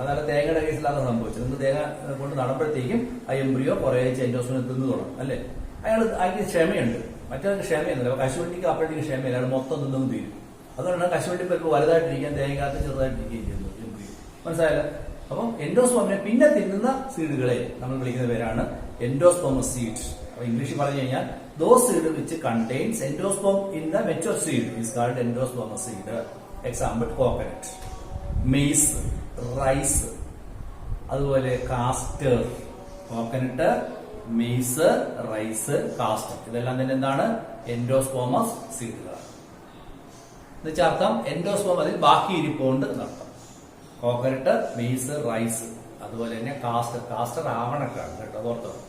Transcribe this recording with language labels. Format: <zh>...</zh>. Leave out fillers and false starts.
<ml>അതായത് തേങ്ങയുടെ കേസിലാണ് സംഭവിച്ചത്. നിങ്ങൾ തേങ്ങ കൊണ്ട് നടക്കുമ്പോഴത്തേക്കും ആ എംബ്രിയോ കുറേ എൻഡോസ്പോമിനെ തിന്നു തുടങ്ങും അല്ലെ. അയാൾക്ക് ക്ഷമയുണ്ട്, മറ്റൊരു ക്ഷമയൊന്നുമില്ല. കശുവണ്ടിക്ക് അപ്പോഴത്തേക്ക് ക്ഷമയില്ല, അയാൾ മൊത്തം തിന്നും തീരും. അതുകൊണ്ടാണ് കശുവണ്ടി പരിപ്പ് വലുതായിട്ടിരിക്കാൻ തേങ്ങാത്ത ചെറുതായിട്ടിരിക്കുകയും ചെയ്യുന്നു എംബ്രിയോ. മനസ്സിലായല്ലോ? അപ്പം എൻഡോസ്പോമിനെ പിന്നെ തിന്നുന്ന സീഡുകളെ നമ്മൾ വിളിക്കുന്ന പേരാണ് എൻഡോസ്പോമസ് സീഡ്. അപ്പൊ ഇംഗ്ലീഷിൽ പറഞ്ഞു കഴിഞ്ഞാൽ</ml> <en>those seed which contains endosperm in the mature seed is called endospermous seed. Example coconut, maize, rice,</en> <ml>അതുപോലെ</ml> <en>Castor.</en> <ml>Coconut, maze, rice, castor ഇതെല്ലാം തന്നെ എന്താണ്? എൻഡോസ്പോമസ് സീഡുകളാണ്. എന്നുവെച്ചാൽ അർത്ഥം എൻഡോസ്പോം അതിൽ ബാക്കി ഇരിപ്പുണ്ട് എന്നർത്ഥം. കോക്കനട്ട്, മെയ്സ്, റൈസ്, അതുപോലെ തന്നെ കാസ്റ്റർ ആവണക്കാണ് കേട്ടോ, അതോർത്തോ.</ml>